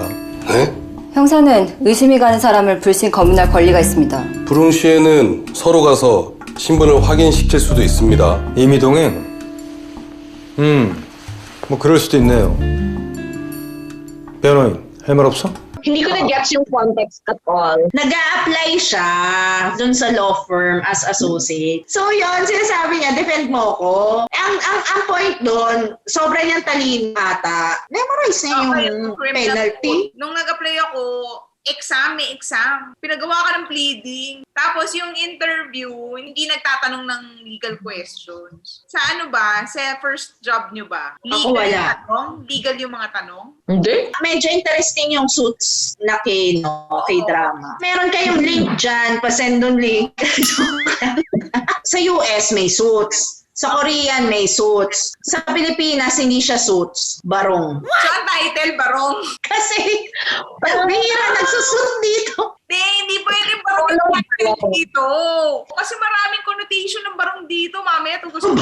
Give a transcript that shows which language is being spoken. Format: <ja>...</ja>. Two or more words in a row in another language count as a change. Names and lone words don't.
<ko>네? 형사는 의심이 가는 사람을 불신 검문할 권리가 있습니다. 불응 시에는 서로 가서 신분을 확인시킬 수도 있습니다. 임의동행? 뭐 그럴 수도 있네요. 변호인, 할 말 없어?</ko> <tl>Hindi ko na-gets yung context</tl> <en>at all.</en> <tl>Nag-a-apply siya dun sa</tl> <en>law firm as associate.</en> <tl>So yun, sinasabi niya, defend mo ko. Ang point dun, sobra niyang talino ata. Memorize niya yung penalty. Nung nag-apply ako, may exam. Pinagawa ka ng pleading. Tapos yung interview, hindi nagtatanong ng</tl> <en>legal questions.</en> <tl>Sa Sa</tl> <en>first job</en> <tl>nyo ba? Ako wala. Legal yung mga tanong? Hindi. Medyo interesting yung suits na kay drama. Meron kayong link dyan, pasend doon link. Sa US may suits. Sa Korean may suits. Sa Pilipinas hindi siya suits, barong. So ang title, barong? Kasi bihira nagsusuit dito. Hindi pwede barong dito. Kasi maraming connotation ng barong dito. Mamaya ito gusto.</tl>